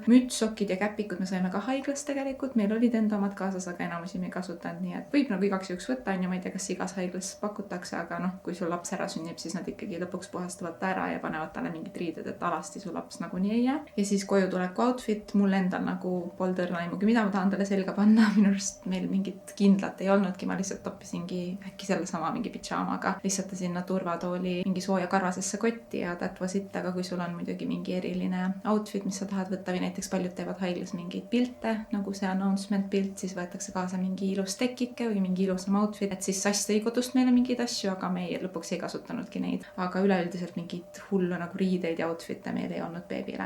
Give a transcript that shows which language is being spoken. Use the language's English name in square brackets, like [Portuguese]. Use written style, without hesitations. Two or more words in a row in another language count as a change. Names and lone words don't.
[Estonian] Müts, sokid ja käpikud me saime ka haiglas tegelikult, meil olid enda omad kaasas, aga enamusi me ei kasutanud, nii et võib nagu igaks juhuks võtta on ja ma ei tea, kas igas haiglas pakutakse, aga kui sul laps ära sünnib, siis nad ikkagi lõpuks puhastavad ta ära ja panevad talle mingid riided, et alasti su laps nagunii ei jää. Ja siis koju tuleku outfit, mul endal nagu polnud õrna aimugi, mida ma tahan talle selga panna, minu arust meil mingit kindlat ei olnudki, ma lihtsalt toppisingi äkki selle sellesama mingi pidžaamaga lihtsalt sinna turvatooli mingi sooja karvasesse kotti ja [English] that was it, [Estonian] aga kui sul on muidugi mingi eriline outfit, mis sa tahad võtta või näiteks paljud teevad haiglas mingeid pilte, nagu see announcement pilt, siis võetakse kaasa mingi ilus tekike või mingi ilusam outfit, et siis Sass tõi kodust meile mingeid asju, aga meie lõpuks ei kasutanudki neid. Aga üleüldiselt mingit hullu nagu riideid ja outfit'e meil ei olnud beebile.